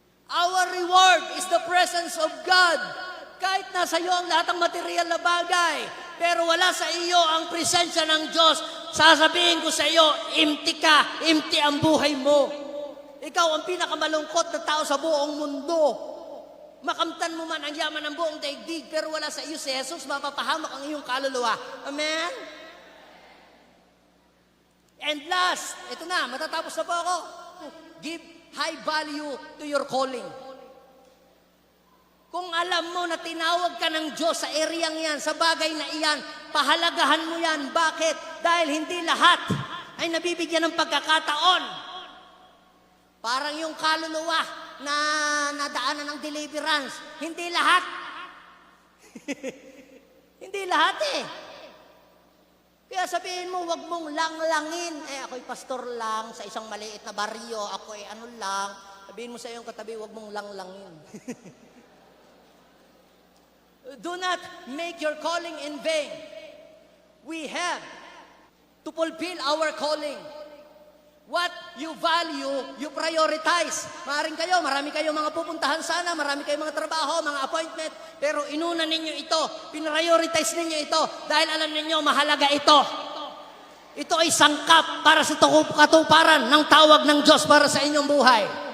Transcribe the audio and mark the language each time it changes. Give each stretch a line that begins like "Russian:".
English: Our reward is the presence of God.
Filipino: Kahit nasa iyo ang lahat ng material na bagay, pero wala sa iyo ang presensya ng Diyos, sasabihin ko sa iyo, empty ka, empty ang buhay mo. Ikaw ang pinakamalungkot na tao sa buong mundo. Makamtan mo man ang yaman ng buong daigdig, pero wala sa iyo si Jesus, mapapahamak ang iyong kaluluwa. Amen?
English: And last,
Filipino: ito na, matatapos na po ako.
English: Give high value to your calling.
Filipino: Kung alam mo na tinawag ka ng Diyos sa ereyang yan, sa bagay na iyan, pahalagahan mo yan. Bakit? Dahil hindi lahat ay nabibigyan ng pagkakataon. Parang yung kaluluwa na nadaanan ng deliverance. Hindi lahat. Hindi lahat Kaya sabihin mo, wag mong langlangin. Ako'y pastor lang sa isang maliit na baryo. Ako'y ano lang. Sabihin mo sa iyong katabi, wag mong langlangin.
English: Do not make your calling in vain. We have to fulfill our calling. What you value, you prioritize.
Filipino: Marami kayong mga pupuntahan sana, marami kayong mga trabaho, mga appointment, pero inuna ninyo ito, pinrioritize ninyo ito, dahil alam ninyo, mahalaga ito. Ito ay sangkap para sa katuparan ng tawag ng Diyos para sa inyong buhay.